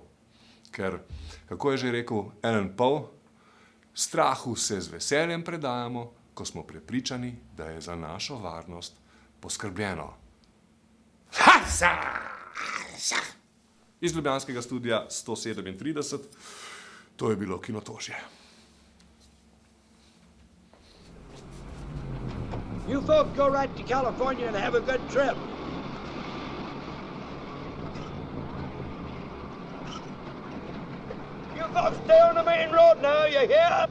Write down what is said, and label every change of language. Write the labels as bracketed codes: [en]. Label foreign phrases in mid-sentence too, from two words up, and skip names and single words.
[sl] Ker, kako je že rekel Alan Poe, strahu se z veseljem predajamo, ko smo prepričani, da je za našo varnost poskrbljeno. Iz ljubljanskega studia 137, to je bilo Kinotožje. [en] You folks go right to California and have a good trip. You folks stay on the main road now, you hear?